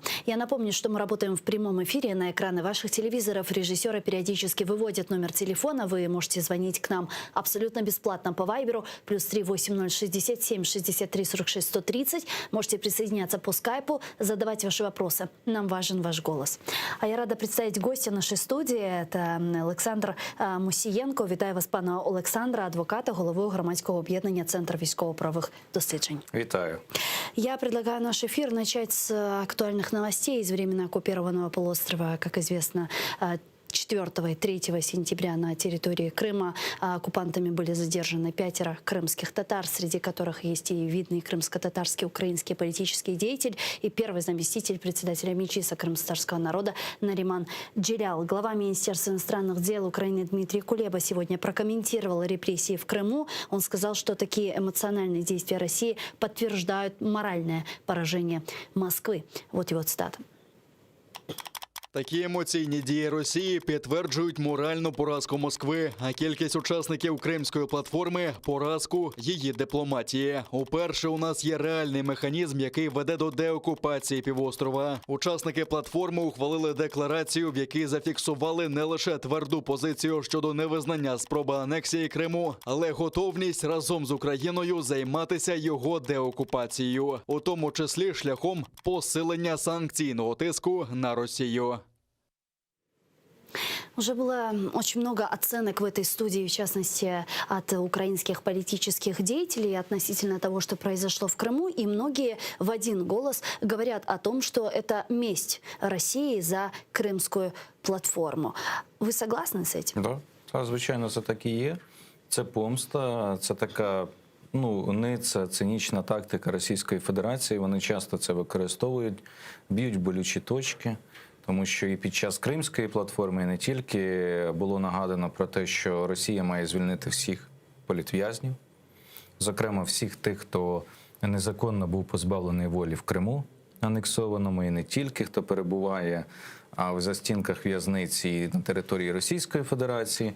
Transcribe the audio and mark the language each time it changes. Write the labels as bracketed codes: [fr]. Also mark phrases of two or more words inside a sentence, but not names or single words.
[ru] Я напомню, что мы работаем в прямом эфире. На экраны ваших телевизоров режиссеры периодически выводят номер телефона. Вы можете звонить к нам абсолютно бесплатно по Вайберу +3 8067 63 46 130. Можете присоединяться по скайпу, задавать ваши вопросы. Нам важен ваш голос. А я рада представить гостя нашей студии. Это Олександр Мусієнко. [uk] Вітаю вас, пана Олександра, адвоката, головою громадського об'єднання «Центр військово-правових досліджень». Вітаю. [ru] Я предлагаю наш эфир начать с актуальных новостей из временно оккупированного полуострова. Как известно, 4 и 3 сентября на территории Крыма оккупантами были задержаны 5 крымских татар, среди которых есть и видный крымско-татарский украинский политический деятель и первый заместитель председателя Меджлиса крымско-татарского народа Нариман Джелял. Глава Министерства иностранных дел Украины Дмитрий Кулеба сегодня прокомментировал репрессии в Крыму. Он сказал, что такие эмоциональные действия России подтверждают моральное поражение Москвы. Вот его цитата. [uk] Такі емоційні дії Росії підтверджують моральну поразку Москви, а кількість учасників Кримської платформи – поразку її дипломатії. Уперше у нас є реальний механізм, який веде до деокупації півострова. Учасники платформи ухвалили декларацію, в якій зафіксували не лише тверду позицію щодо невизнання спроби анексії Криму, але готовність разом з Україною займатися його деокупацією, у тому числі шляхом посилення санкційного тиску на Росію. [ru] Уже было очень много оценок в этой студии, в частности, от украинских политических деятелей относительно того, что произошло в Крыму. И многие в один голос говорят о том, что это месть России за Крымскую платформу. Вы согласны с этим? Да, [uk] звичайно, це так і є. Це помста, це така ниця, цинічна тактика Російської Федерації. Вони часто це використовують, б'ють болючі точки. Тому що і під час Кримської платформи, і не тільки, було нагадано про те, що Росія має звільнити всіх політв'язнів, зокрема всіх тих, хто незаконно був позбавлений волі в Криму, анексованому, і не тільки, хто перебуває в застінках в'язниці на території Російської Федерації.